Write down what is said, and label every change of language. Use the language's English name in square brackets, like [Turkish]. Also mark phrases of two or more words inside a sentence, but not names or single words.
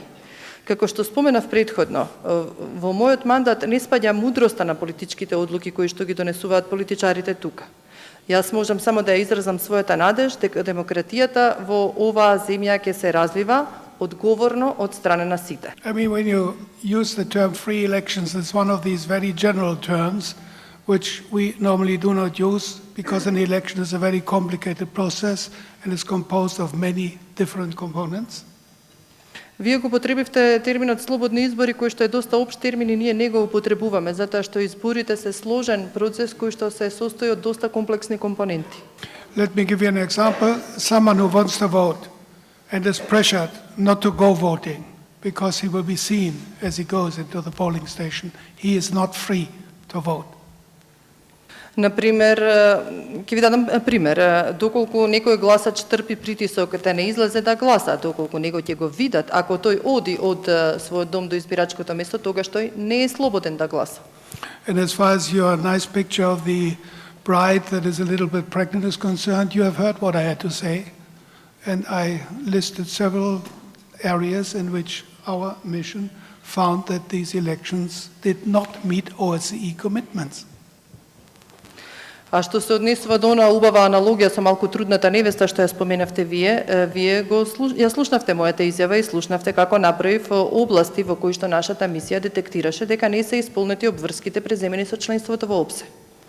[Macedonian] Како што споменав предходно, во мојот мандат не спаѓа мудроста на политичките одлуки кои што ги донесуваат политичарите тука. Јас можам само да ја изразам својата надеж дека демократијата во оваа земја ќе се развива одговорно од страна на сите. [English] I mean, when you use the term free elections, it's one of these very general terms which we normally do not use because an election is a very complicated process and is composed of many different components. [Macedonian] Вие го употребивте терминот слободни избори, кој што е доста општ термин и ние не го употребуваме, затоа што изборите се сложен процес кој што се состои од доста комплексни компоненти. [English] Let me give you an example. Someone who wants to vote and is pressured not to go voting because he will be seen as he goes into the polling station, he is not free to vote. [Macedonian] Например, ќе ви дадам пример, доколку некој гласач трпи притисок да не излезе да гласа, доколку него ќе го видат, ако тој оди од својот дом до избирачкото место, тогаш тој не е слободен да гласа. [English] And as far as your nice picture of the bride that is a little bit pregnant is concerned, you have heard what I had to say. And I listed several areas in which our mission found that these elections did not meet OSCE commitments. [Macedonian] А што се однесува до онаа убава аналогија со малку трудната невеста што ја споменавте вие, ја слушнавте мојата изјава и слушнавте како направив области во кои што нашата мисија детектираше дека не се исполнети обврските преземени со членството во ОПСЕ.